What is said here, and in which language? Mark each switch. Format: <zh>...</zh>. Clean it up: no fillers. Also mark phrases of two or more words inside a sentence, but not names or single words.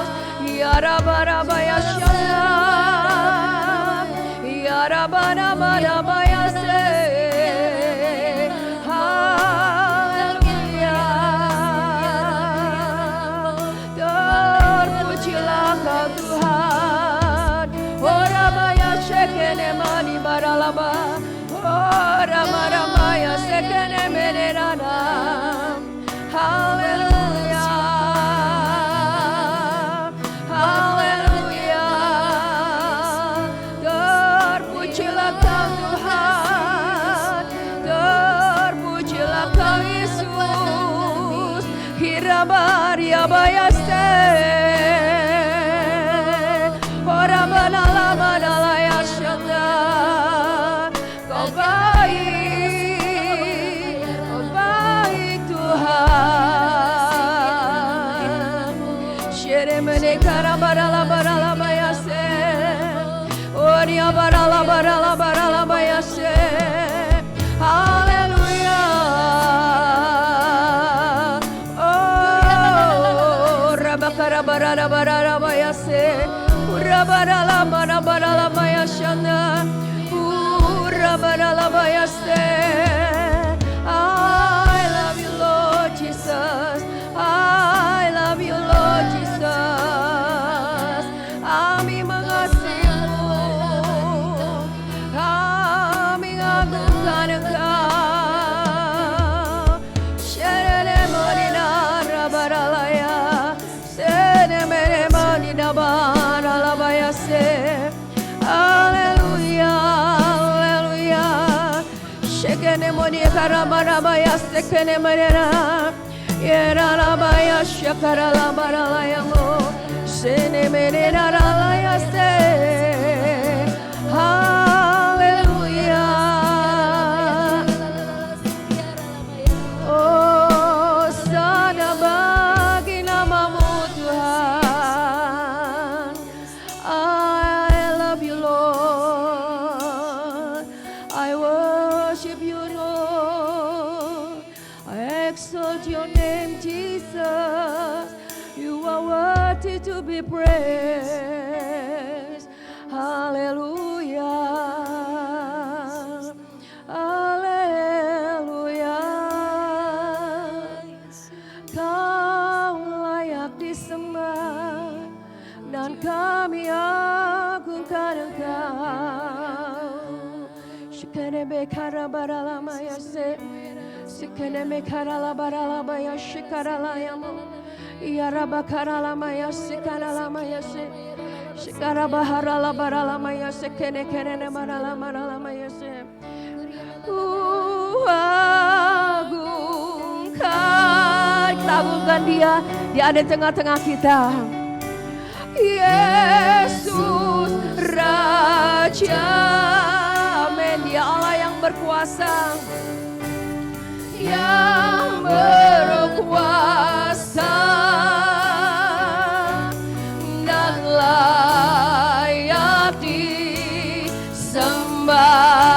<id>Ya Rabba Rabba ya Shalom, ya Rabba Rabba Rabba ya Se. Haleluya, terpujilah Kau Tuhan. Oh Rabba ya Shekene mani baralaba, oh Rama Rama ya Shekene menenana. Haleluya, haleluya, terpujilah Kau Tuhan, terpujilah Kau Yesus. Hirabaria bayaste, orabana lama dalaya shanda. Kau baik Tuhan. Sheremene karabara bara bayase, oria bara bayase. Haleluya. Oh, rabakara bara bayase, urabara bayashana, urabara bayase.</id> <en>I love you, Lord Jesus. I love you, Lord Jesus.</en> <id>Kami mengasihimu, kami mengagungkan Engkau. Sherene monina rabaralaya, senemene monina baralabaya se. Haleluya, haleluya. Shekene moni karabarabaya sekene manera. Yeralabaya shakaralabaralaya mo. Senemene ralaya se. Haleluya. Oh, sana bagi namamu Tuhan.</id> <en>I love you, Lord. I worship you, Lord. I exalt your name, Jesus. You are worthy to be praised. Hallelujah.</en> <id>Haleluya. Kau layak disembah dan kami agungkan Engkau. Shikanebe karabaralama yase, shikanebe karalabaralama yashikaralayamo, yarabakaralama yasikaralama yase, shikarabaharalabaralama yase, kene maralama yase. Agungkan, kita agungkan Dia ada di tengah-tengah kita. Yesus Raja, amin. Dia Allah yang berkuasa, yang berkuasa dan layak disembah.</id>